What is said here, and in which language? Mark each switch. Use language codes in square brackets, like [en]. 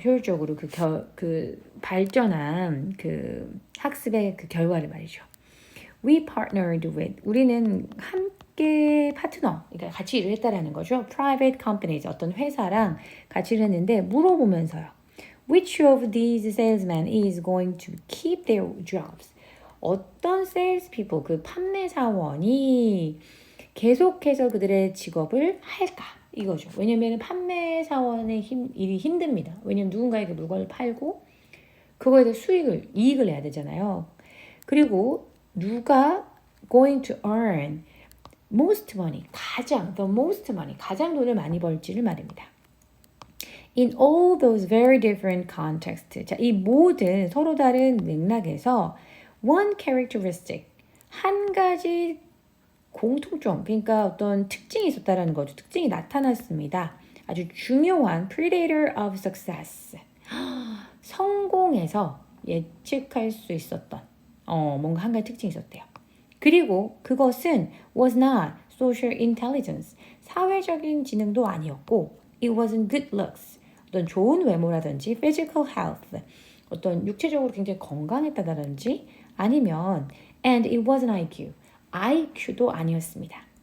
[ko] 효율적으로 그 발전한 그 학습의 그 결과를 말이죠. [en] We partnered with, [ko] 우리는 업계 파트너, 그러니까 같이 일을 했다라는 거죠. [en] Private companies, [ko] 어떤 회사랑 같이 일을 했는데 물어보면서요. [en] Which of these salesmen is going to keep their jobs? [ko] 어떤 salespeople, 그 판매사원이 계속해서 그들의 직업을 할까? 이거죠. 왜냐면 판매사원의 일이 힘듭니다. 왜냐면 누군가에게 물건을 팔고 그거에 대해 이익을 내야 되잖아요. 그리고 누가 [en] going to earn most money, [ko] the most money, 가장 돈을 많이 벌지를 말입니다. [en] In all those very different contexts. [ko] 자, 이 모든 서로 다른 맥락에서 [en] one characteristic, [ko] 한 가지 공통점, 그러니까 어떤 특징이 있었다라는 거죠. 특징이 나타났습니다. 아주 중요한 [en] predator of success. [ko] 성공에서 예측할 수 있었던 뭔가 한 가지 특징이 있었대요. 그리고 그것은 [en] was not social intelligence, [ko] 사회적인 지능도 아니었고 [en] it wasn't good looks, [ko] 어떤 좋은 외모라든지 [en] physical health, [ko] 어떤 육체적으로 굉장히 건강했다든지 아니면 [en] and it wasn't IQ, [ko] IQ도 아니었습니다.